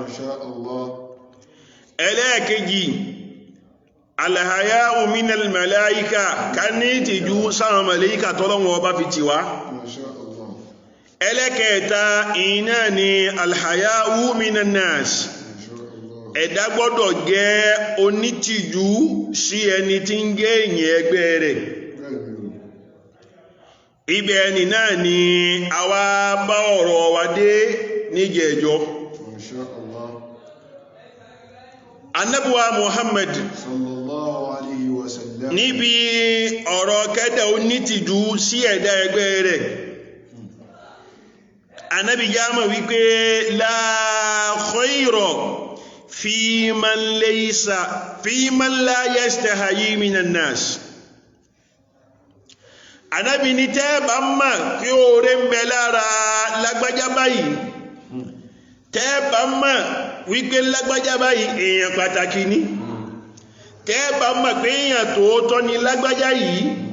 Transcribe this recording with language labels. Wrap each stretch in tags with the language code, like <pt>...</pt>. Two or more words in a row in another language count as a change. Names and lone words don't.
<yo>ẹlẹ́ẹ̀kejì</yo> <ar>الحياء من الملائكة</ar> <yo>ká ní ìtìjú sáwọn màláíkà tọ́lọ́wọ́ ọba fi tì wá ẹlẹ́kẹta iná ni</yo> <ar>الحياء من الناس</ar> <yo>ẹ̀dá gbọ́dọ̀ jẹ́ onítìjú sí ẹni tí ń jẹ́ èyàn ẹgbẹ́ rẹ̀ ibẹ̀ ẹni náà ni àwa bá ọ̀rọ̀ wa dé níjẹ̀ẹ́jọ́ Ànábì Muhammad</yo> <ar>صلى الله عليه وسلم</ar> <yo>níbi ọ̀rọ̀ kẹ́dà onítìjú sí ẹ̀dá ẹgbẹ́ rẹ̀ Ànábì jámọ̀ wípé</yo> <ar>لا خير في من لا يستحيي من الناس</ar> <yo>Ànábì ní tẹ́ bá mọ̀ kí oore ń bẹ lára lágbájá báyìí tẹ́ bá mọ̀ wípé lágbájá báyìí èèyàn pàtàkì ní tẹ́ bá mọ̀ pé èèyàn tòótọ́ ni lágbájá yìí</yo>